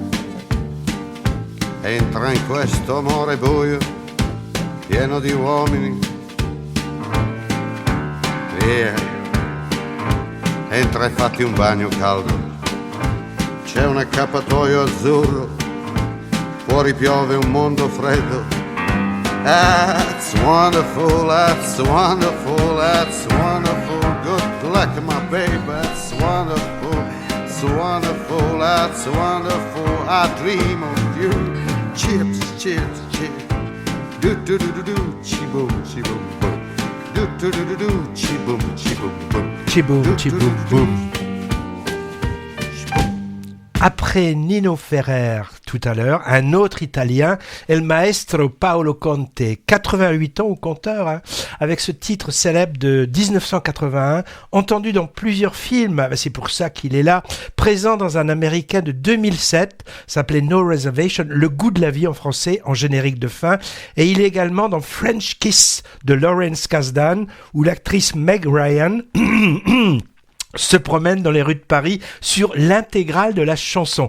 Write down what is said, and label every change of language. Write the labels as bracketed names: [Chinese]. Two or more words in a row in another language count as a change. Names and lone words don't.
[Italian] Entra in questo amore buio, pieno di uomini. Via, entra e fatti un bagno caldo. C'è un accappatoio azzurro, fuori piove un mondo freddo. [English] That's wonderful, that's wonderful, that's wonderful. Good luck, my baby, that's wonderful, it's wonderful, that's wonderful. I dream of you. Chips, chips, chips. Do do do do do, chi-boom, chi-boom, boom. Do do do do do, chi-boom, chi-boom, boom. Chi-boom, chi-boom, boom. [French] Après Nino Ferrer, tout à l'heure, un autre Italien, El Maestro Paolo Conte, 88 ans au compteur, hein, avec ce titre célèbre de 1981, entendu dans plusieurs films, c'est pour ça qu'il est là, présent dans un américain de 2007, s'appelait No Reservation, Le goût de la vie en français, en générique de fin, et il est également dans French Kiss de Lawrence Kasdan, où l'actrice Meg Ryan se promène dans les rues de Paris sur l'intégrale de la chanson.